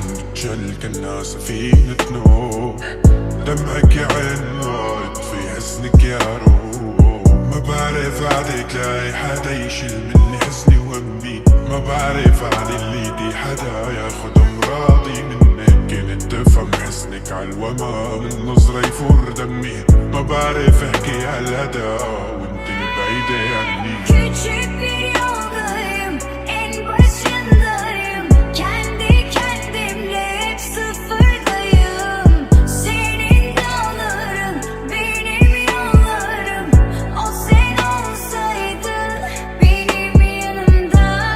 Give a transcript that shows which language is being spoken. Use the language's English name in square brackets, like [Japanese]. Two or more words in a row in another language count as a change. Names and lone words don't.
[Arabic] بتجل كأنها سفينة نوح دمعك يا عين يطفي حزنك يا روح ما بعرف عليك لاقي حدا يشيل مني حزني وهمي ما بعرف عن اللي دي حدا ياخد امراضي منك كنت تفهم حزنك عالوما من نظرة يفور دمي ما بعرف احكي عالهدى وانت البعيدة عني [Turkish] Küçük bir yoldayım, en başındayım. Kendi kendimle hep sıfırdayım. Senin dağların, benim yollarım. O sen olsaydın benim yanımda.